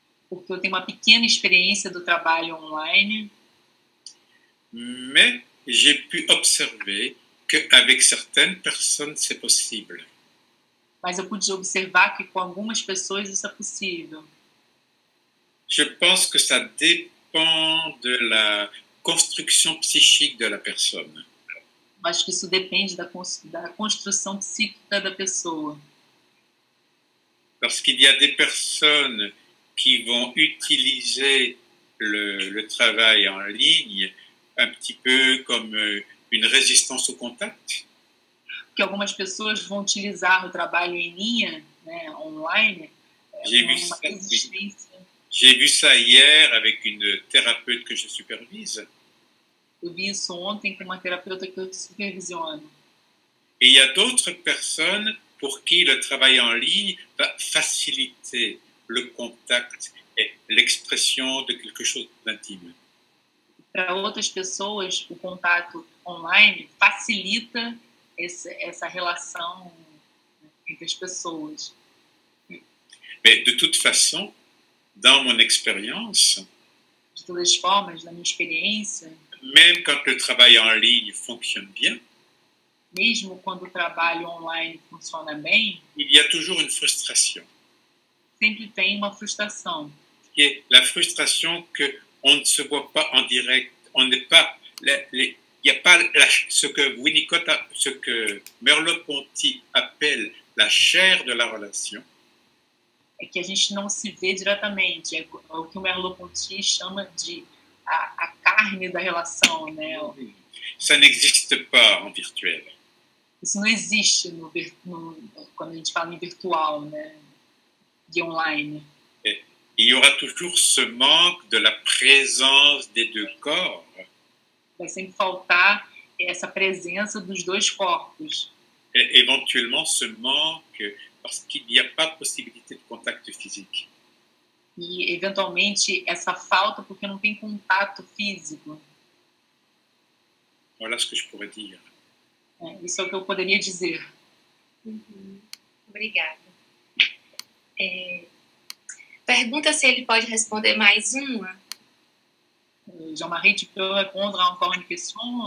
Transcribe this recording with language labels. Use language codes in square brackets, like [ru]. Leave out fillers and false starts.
[pt] porque eu tenho uma pequena experiência do trabalho online, [fr] mais j'ai pu observer qu'avec certaines personnes, c'est possible. [pt] mas eu pude observar que com algumas pessoas isso é possível. [fr] Je pense que ça dépend de la construction psychique de la personne. [pt] Acho que isso depende da construção psíquica da pessoa. [fr] Parce qu'il y a des personnes qui vont utiliser le travail en ligne un petit peu comme une résistance au contact. [pt] Que algumas pessoas vão utilizar o trabalho em linha, né, online, [fr] J'ai [pt] como [fr] vu [pt] uma [fr] ça, [pt] resistência. [fr] J'ai vu ça hier avec une thérapeute que je supervise. [pt] Eu vi isso ontem com uma terapeuta que eu supervisiono. [fr] Et il y a d'autres personnes pour qui le travail en ligne va faciliter le contact et l'expression de quelque chose d'intime. [pt] Para outras pessoas, o contato online facilita essa relação entre as pessoas. [fr] Mais de toute façon, dans mon expérience, [pt] De todas as formas, na minha experiência, [fr] même quand le travail en ligne fonctionne bien, [pt] mesmo quando o trabalho online funciona bem, [fr] il y a toujours une frustration. [pt] sempre tem uma frustração. [fr] Qui est la frustration qu'on ne se voit pas en direct, on n'est pas, il n'y a pas ce que Winnicott, ce que Merleau-Ponty appelle la chair de la relation. [pt] É que a gente não se vê diretamente. É o que o Merleau-Ponty chama de a carne da relação, né? [fr] Ça n'existe pas en virtuel. [pt] Isso não existe quando a gente fala em virtual, né? De online. [fr] Il y aura toujours ce manque de la présence des deux corps. [pt] Vai sempre faltar essa presença dos dois corpos. [fr] Et éventuellement ce manque parce qu'il n'y a pas possibilité de contact physique. [pt] E, eventualmente, essa falta porque não tem contato físico. [fr] Voilà ce que je pourrais dire. [pt] Isso é o que eu poderia dizer. Obrigada. Pergunta se ele pode responder mais uma. [fr] Jean-Marie, tu peux répondre à encore une question?